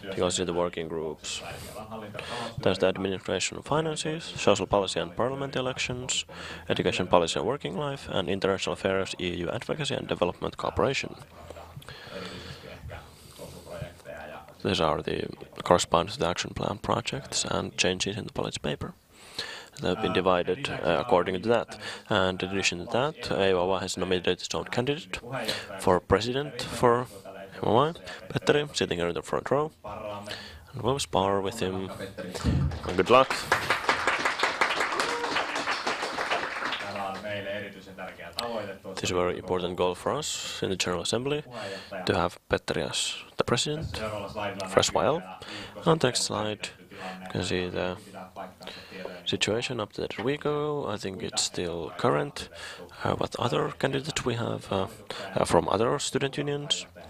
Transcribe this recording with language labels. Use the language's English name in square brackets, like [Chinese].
[English] You can see the working groups. [Finnish] Siellä on hallinto- ja [English] There's the administration of finances, social policy and parliament elections, education policy and working life, and international affairs, EU advocacy and development cooperation. [Finnish] erityisesti ehkä sosuprojekteja ja [English] These are the corresponding to the action plan projects and changes in the policy paper. They have been divided according to that. And in addition to that, AYYE has nominated its own candidate for president for AYYE, Petteri, sitting here in the front row. And we'll spar with him. Good luck. [Finnish] tämä on meille erityisen tärkeä tavoite. [English] It is a very important goal for us in the General Assembly to have Petteri as the president [Finnish] Seuraavalla slaidilla [English] for a while. [Finnish] näkyy [English] On the next slide, you can see the situation up to that week ago. I think it's still current. What other candidates we have from other student unions?